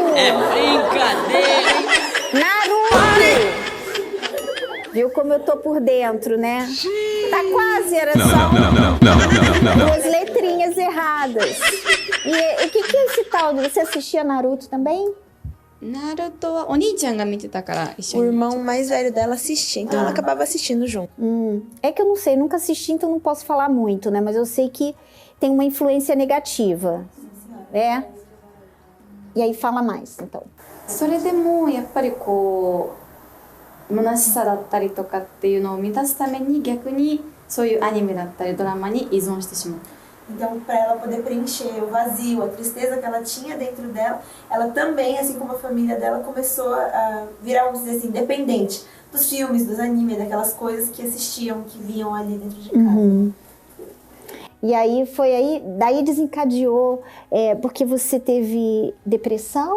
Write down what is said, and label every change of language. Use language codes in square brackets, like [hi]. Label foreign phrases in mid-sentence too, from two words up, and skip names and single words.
[pt] É brincadeira, hein? Naruto! Viu como eu tô por dentro, né? Tá quase, era só duas letrinhas erradas. E o que é esse tal? Você assistia Naruto também? [ja] ナルトはお兄ちゃんが見てたから一緒 [pt] O [ja] に。 [pt] irmão mais velho dela assistia, então ela acabava assistindo junto. É que eu não sei, nunca assisti, então não posso falar muito, né? Mas eu sei que tem uma influência negativa, né? E aí fala mais, então. [ja] それでもやっぱりこう虚しさだったりとかっていうのを満たすために逆にそういうアニメだったりドラマに依存してしまう。 [pt] Então, para ela poder preencher o vazio, a tristeza que ela tinha dentro dela, ela também, assim como a família dela, começou a virar, vamos dizer assim, dependente dos filmes, dos animes, daquelas coisas que assistiam, que viam ali dentro de casa. E aí daí desencadeou, porque você teve depressão,